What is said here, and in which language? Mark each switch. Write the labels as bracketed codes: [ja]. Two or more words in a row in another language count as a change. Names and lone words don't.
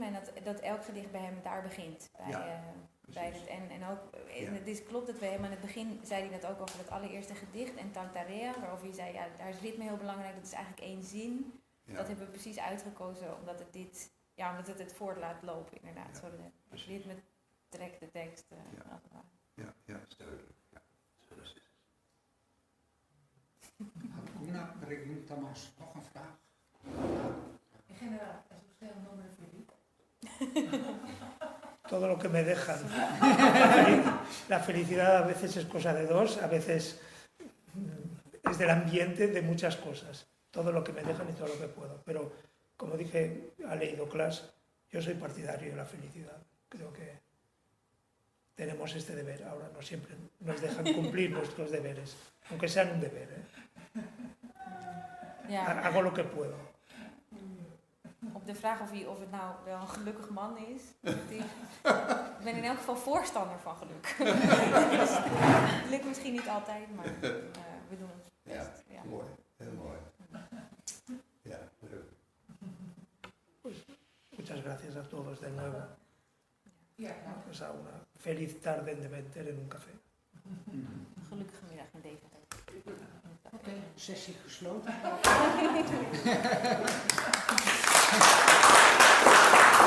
[nl] En dat elk gedicht bij hem daar begint. Bij het, en ook, het is klopt dat we helemaal in het begin zei hij dat ook over het allereerste gedicht en Tantarea, waarover hij zei, ja, daar is ritme heel belangrijk, dat is eigenlijk één zin. Ja. Dat hebben we precies uitgekozen omdat het het voort laat lopen inderdaad. Ja, Zo het ritme trekt de tekst als het ware. Ja, is duidelijk. Ja, zo is het. [es] Alguna pregunta más? [nl] Nog een vraag? [es] En generaal, es usted un hombre feliz. Todo lo que me dejan. La felicidad a veces es cosa de dos, a veces es del ambiente, de muchas cosas. Todo lo que me dejan y todo lo que puedo. Pero, como dije, ha leído Clas, yo soy partidario de la felicidad. Creo que tenemos este deber. Ahora no siempre nos dejan cumplir nuestros deberes, aunque sean un deber. [nl] Ja. [es] Hago lo que puedo. [nl] Op de vraag of het nou wel een gelukkig man is. Ik ben in elk geval voorstander van geluk. Dus, het lukt misschien niet altijd, maar we doen ons best. Ja. Mooi, heel mooi. Ja, leuk. [es] Pues muchas gracias a todos de nuevo. [nl] Ja, [es] Pues a una feliz tarde en Deventer en un café. [nl] Een gelukkige middag in Deventer. Oké, sessie gesloten.